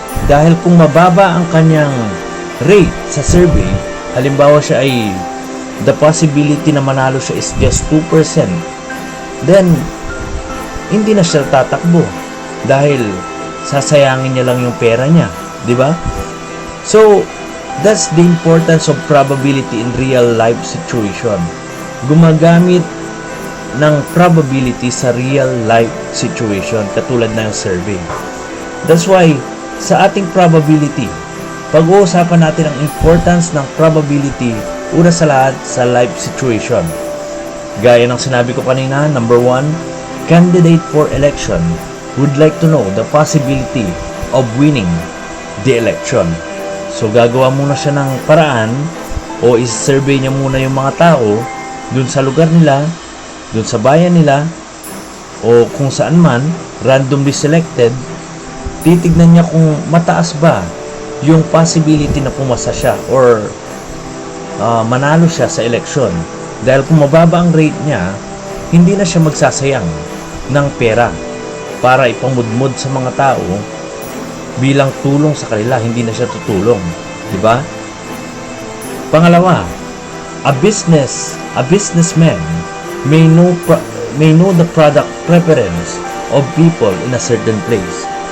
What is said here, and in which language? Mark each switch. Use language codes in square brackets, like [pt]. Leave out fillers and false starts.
[tl] Dahil kung mababa ang kanyang rate sa survey, halimbawa siya ay the possibility na manalo siya [en] is just 2%, [tl] then hindi na siya tatakbo dahil sasayangin niya lang yung pera niya, di ba? [en] So, that's the importance of probability in real life situation. [tl] Gumagamit ng probability sa real life situation katulad ng survey. That's why sa ating probability, pag-uusapan natin ang importance ng probability una sa lahat sa life situation. [en] Gaya ng sinabi ko kanina, number 1, candidate for election would like to know the possibility of winning the election. [tl] So gagawa muna siya ng paraan o is-survey niya muna yung mga tao dun sa lugar nila, dun sa bayan nila, o kung saan man, randomly selected. Titignan niya kung mataas ba yung possibility na pumasa siya or manalo siya sa eleksyon. Dahil kung mababa ang rate niya, hindi na siya magsasayang ng pera para ipamudmod sa mga tao bilang tulong sa kanila. Hindi na siya tutulong, di ba? Pangalawa, [en] a businessman may know the product preference of people in a certain place.